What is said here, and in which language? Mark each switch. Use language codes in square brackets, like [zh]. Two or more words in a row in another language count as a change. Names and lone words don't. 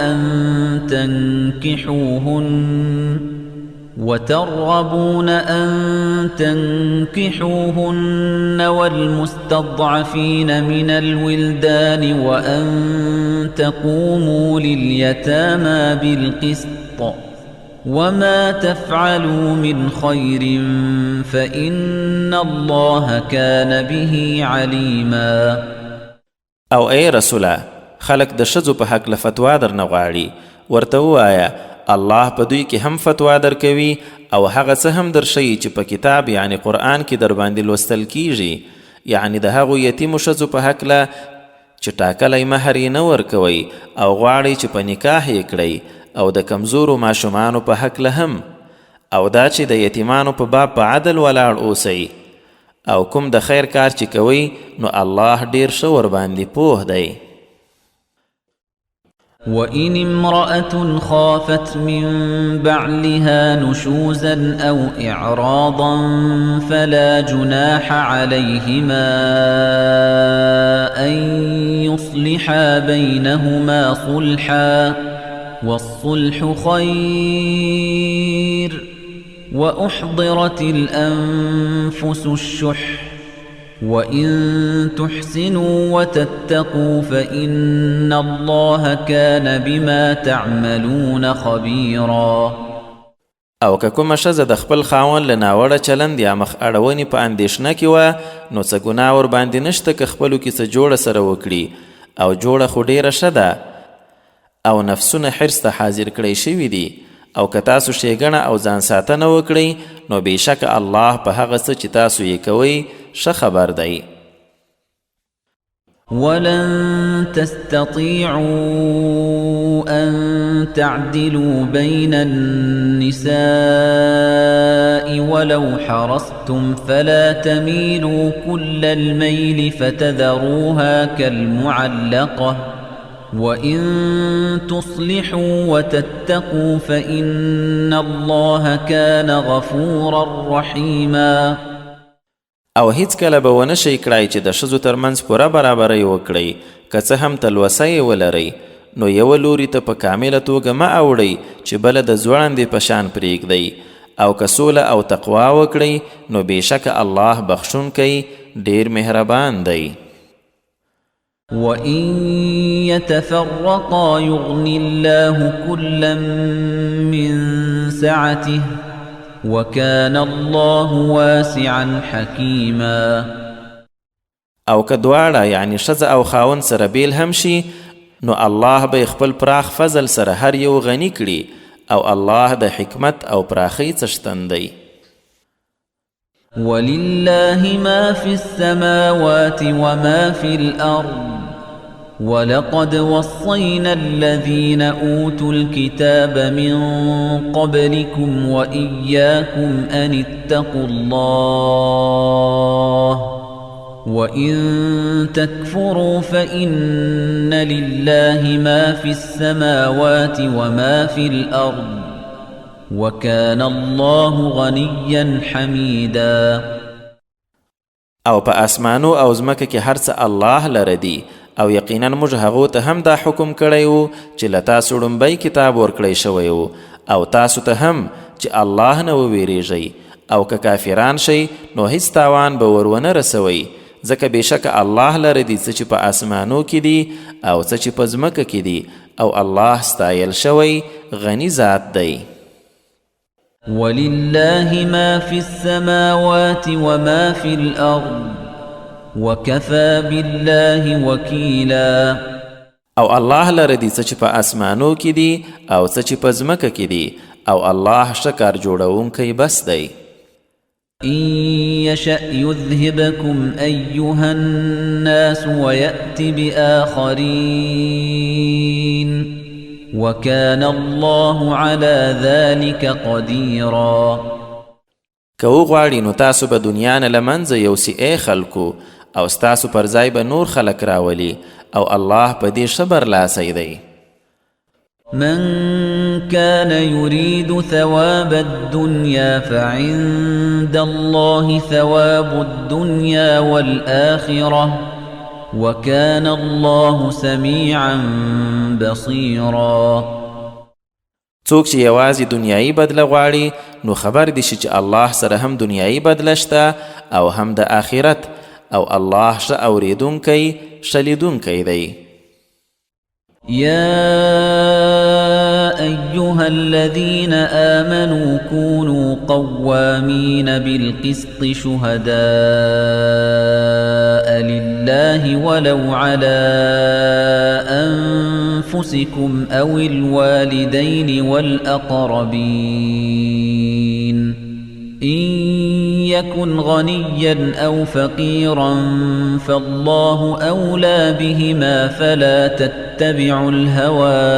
[ar] أن تنكحوهن والمستضعفين من الولدان وأن تقوموا لليتامى بالقسط وما تفعلوا من خير فإن الله كان به عليما. [ps] او اي رسوله خلق د ښځو په حق له فتوا درنه غواړي ورته ووایه الله په دوی کې هم فتوا درکوي او هغه څه هم درښیي چې په کتاب یعنی قرآن کې در باندې لوستل کیږي، یعنی د هغو یتیمو ښځو په هکله چې ټاکلی مهر یې نه ورکوئ او غواړئ چې په نکاح یې کړئ او د کمزورو ماشومانو په هکله هم او دا چې د یتیمانو په باب په عدل ولاړ اوسئ او کوم د خیر کار چې کوئ نو الله ډیر ښه ورباندې پوه دی. [ar] وَإِنِ امْرَأَةٌ خَافَتْ مِنْ بَعْلِهَا نُشُوزًا أَوْ إِعْرَاضًا فَلَا جُنَاحَ عَلَيْهِمَا أَنْ يُصْلِحَا بَيْنَهُمَا صُلْحًا وَالصُّلْحُ خَيْرٌ وَأُحْضِرَتِ الْأَنْفُسُ الشُّحَّ وَإِن تُحْسِنُوا وَتَتَّقُوا فَإِنَّ اللَّهَ كَانَ بِمَا تَعْمَلُونَ خَبِيرًا. [ps] او که کومه ښځه د خپل خاوند له ناوړه چلند یا مخ اړونې په اندېښنه کې وه نو څه ګناه ورباندې نشته که خپلو کې څه جوړه سره وکړي او جوړه خو ډېره ښه ده او نفسونه حرص ته حاضر کړی شوي دي او که تاسو ښېګڼه او ځان ساتنه وکړئ نو بېشکه الله په هغه څه چې تاسو یې کوئ ښه خبر دی. [ar] ولن تستطيعوا أن تعدلوا بين النساء ولو حرصتم فلا تميلوا كل الميل فتذروها كالمعلقة وَإِن تُصْلِحُوا وَتَتَّقُوا فَإِنَّ اللَّهَ كَانَ غَفُورًا رَحِيمًا. [ps] او هیڅ کله به ونه شئ کړای چې د ښځو ترمنځ پوره برابرۍ وکړئ که څه هم تلوسه یې ولرئ نو یوه لوري ته په کامله توګه مه اوړئ چې بله د ځوړندې په شان پرېږدئ او که سوله او تقوا وکړئ نو بېشکه الله بخښونکی ډېر مهربان دی. [ar] وَإِن يَتَفَرَّقَا يُغْنِ اللَّهُ كُلًّا مِّن سَعَتِهِ وَكَانَ اللَّهُ وَاسِعًا حَكِيمًا. [ps] او که دواړه یعنی ښځه او خاوند سره بیل هم شي نو الله به خپل پراخ فضل سره هر یو غني کړي او الله د حکمت او پراخۍ څښتن دی. [ar] وَلِلَّهِ مَا فِي السَّمَاوَاتِ وَمَا فِي الْأَرْضِ وَلَقَدْ وَصَّيْنَا الَّذِينَ أُوتُوا الْكِتَابَ مِنْ قَبْلِكُمْ وَإِيَّاكُمْ أَنِ اتَّقُوا اللَّهَ وَإِن تَكْفُرُوا فَإِنَّ لِلَّهِ مَا فِي السَّمَاوَاتِ وَمَا فِي الْأَرْضِ وَكَانَ اللَّهُ غَنِيًّا حَمِيدًا. [ps] او په اسمانو او ځمکه کې هر څه الله لره دي او یقینا موږ هغو ته هم دا حکم کړی و چې له تاسو ړومبی کتاب ورکړی شوی و او تاسو ته هم چې الله نه وویریږئ او که کافران شئ نو هیڅ تاوان به ور ونه رسوئ ځکه بېشکه الله لره دي څه چې په اسمانو کې دي او څه چې په ځمکه کې دي او الله ستایل شوی غني ذات دی. [ar] وَلِلَّهِ مَا فِي السَّمَاوَاتِ وَمَا فِي الْأَرْضِ وَكَفَى بِاللَّهِ وَكِيلًا. [ps] او الله لره دي څه چې په اسمانو کې دي او څه چې په ځمکه کې دي او الله ښه کار جوړونکی بس دی. [ar] إِن يَشَأْ يُذْهِبْكُمْ أَيُّهَا النَّاسُ وَيَأْتِ بِآخَرِينَ وَكَانَ اللَّهُ عَلَى ذَلِكَ قَدِيرًا. [ps] که وغواړي نو تاسو به دنیا نه له منځه یوسي ای خلکو او ستاسو پر ځای به نور خلک راولي او الله په دې ښه برلاسی دی. [ar] من كان يريد ثواب الدنيا فعند الله ثواب الدنيا والآخرة وكان الله سميعا بصيرا. [ps] څوک چې یوازې دنیایي بدله غواړي نو خبر دي چې الله سره هم دنیایي بدله شته او هم د آخرت او الله ښه اورېدونکی ښه لیدونکی دی. [ar] يا أيها الذين آمنوا كونوا قوامين بالقسط شهداء لله ولو على أنفسكم أو الوالدين والأقربين إن يكن غنيا أو فقيرا فالله أولى بهما فلا تتبعوا الهوى